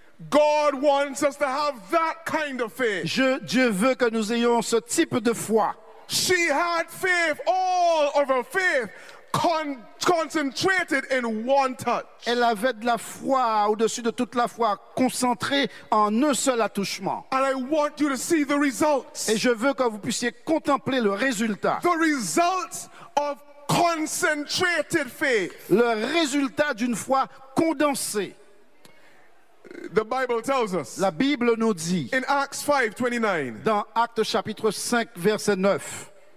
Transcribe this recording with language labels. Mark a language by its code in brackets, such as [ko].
[en] God wants us to have that kind of faith. [fr] Dieu veut que nous ayons ce type de foi. [en] She had faith, all of her faith, concentrated in one touch. [fr] Elle avait de la foi au-dessus de toute la foi, concentrée en un seul attouchement. [en] And I want you to see the results. [fr] Et je veux que vous puissiez contempler le résultat. [en] The results of concentrated faith. [fr] Le résultat d'une foi condensée. [en] The Bible tells us. [fr] La Bible nous dit. [en] In Acts 5:29. [fr] Dans Actes chapitre 5 verset 9.